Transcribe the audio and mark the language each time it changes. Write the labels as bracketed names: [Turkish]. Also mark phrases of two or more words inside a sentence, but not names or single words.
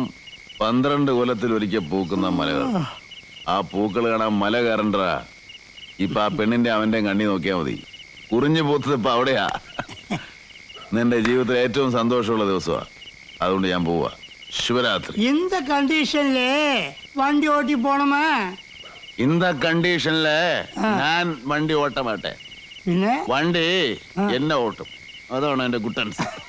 [Malayalam] 12 കൊല്ലത്തിൽ ഒരിക്കൽ പൂക്കുന്ന മലകൾ. ആ പൂക്കൾ കാണാൻ മല കയറണ്ടാ. ഇപ്പൊ ആ പെണ്ണിന്റെ അവന്റെ കണ്ണി നോക്കിയാ മതി. കുറിഞ്ഞു പൂത്തത് ഇപ്പൊ അവിടെയാ. നിന്റെ ജീവിതത്തിൽ ഏറ്റവും സന്തോഷമുള്ള ദിവസമാ. അതുകൊണ്ട് ഞാൻ പോവാ. ശിവരാത്രി. [Tamil] இந்த கண்டிஷன்ல வண்டி ஓட்டி போனோமா? [Malayalam] இந்த കണ്ടീഷനില് ഞാൻ വണ്ടി ഓട്ട മാട്ടെ. പിന്നെ വണ്ടി എന്നെ ഓട്ടും. അതാണ് എന്റെ കുട്ടൻസ്.